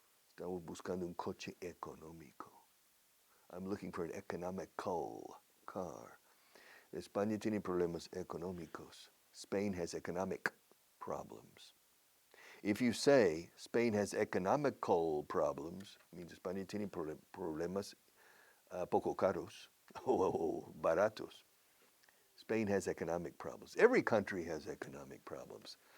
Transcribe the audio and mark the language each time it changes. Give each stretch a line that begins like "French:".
Spanish: Estamos buscando un coche económico.
English: I'm looking for an economical car.
Spanish: España tiene problemas económicos.
English: Spain has economic problems. If you say Spain has economical problems, it means
Spanish: España tiene problemas poco caros o baratos.
English: Spain has economic problems. Every country has economic problems.